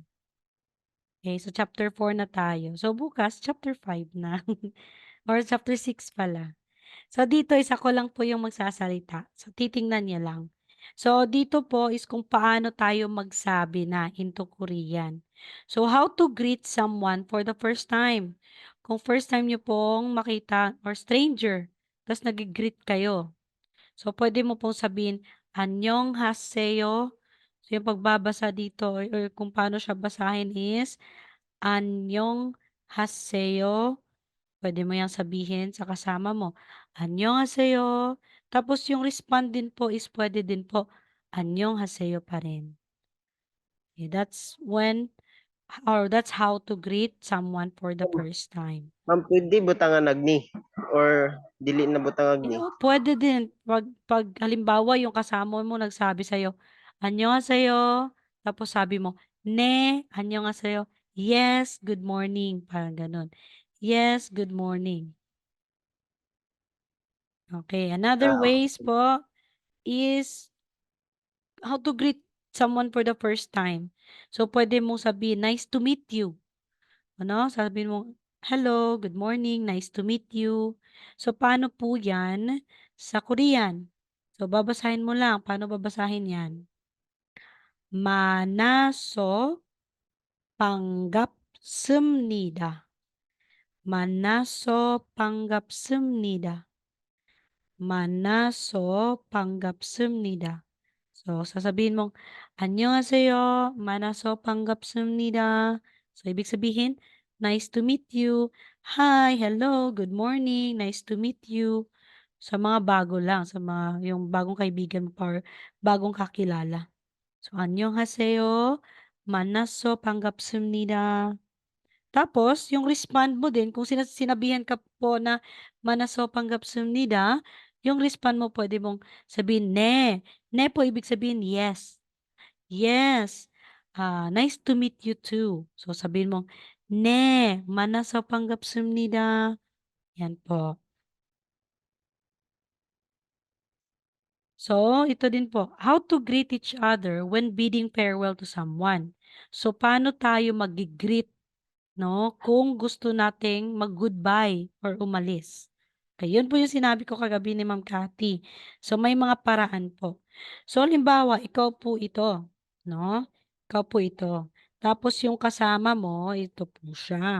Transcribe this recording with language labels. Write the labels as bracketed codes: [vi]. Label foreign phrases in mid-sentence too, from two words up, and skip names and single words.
[tl] Okay, so chapter 4 na tayo. So, bukas, chapter 5 na. Or chapter 6 pala. So, dito isa ko lang po yung magsasalita. So, titingnan niya lang. So, dito po is kung paano tayo magsabi na [en] into Korean. So, how to greet someone for the first time. [tl] Kung [en] first time [tl] niyo pong makita or stranger, tapos nag-greet kayo. So, pwede mo pong sabihin, 안녕하세요. So, yung pagbabasa dito or kung paano siya basahin is, 안녕하세요. Pwede mo yang sabihin sa kasama mo. [ko] 안녕하세요. [tl] Tapos yung respond din po is pwede din po. 안녕하세요 pa rin. [en] Okay, that's when or that's how to greet someone for the first time. [ceb] Ma'am, pwede butangan nagni or dili na butangan ni. [tl] Pwede din pag halimbawa yung kasama mo nagsabi sa'yo, "안녕하세요." Tapos sabi mo, [ko] "네, 안녕하세요." [en] "Yes, good morning." [tl] Parang gano'n. [en] "Yes, good morning." Okay, another Ah, ways po is how to greet someone for the first time. [tl] So, pwede mong sabihin, [en] "Nice to meet you." [tl] Ano, sabihin mo, [en] "Hello, good morning, nice to meet you." [tl] So, paano po yan sa Korean? So, babasahin mo lang. Paano babasahin yan? [ko] 만나서 반갑습니다. 만나서 반갑습니다. 만나서 반갑습니다. [tl] So, sasabihin mong, [ko] 안녕하세요. 만나서 반갑습니다. [tl] So, ibig sabihin, [en] nice to meet you. Hi, hello, good morning, nice to meet you. [tl] Sa mga bago lang, sa mga yung bagong kaibigan mo or bagong kakilala. So, [ko] 안녕하세요. 만나서 반갑습니다. [tl] Tapos, yung respond mo din, kung sinabihan ka po na [ko] "만나서 반갑습니다", [tl] yung respond mo pwede mong sabihin, [ko] "네." [tl] "네" po ibig sabihin [en] yes. Yes. Nice to meet you too. So, [tl] sabihin mong, [ko] "네, 만나서 반갑습니다." [tl] Yan po. So, ito din po, [en] how to greet each other when bidding farewell to someone. [tl] So, paano tayo mag-greet, no, kung gusto nating mag-goodbye or umalis. Okay, yun po yung sinabi ko kagabi ni Ma'am Cathy. So, may mga paraan po. So, halimbawa, ikaw po ito, no? Ikaw po ito. Tapos yung kasama mo, ito po siya.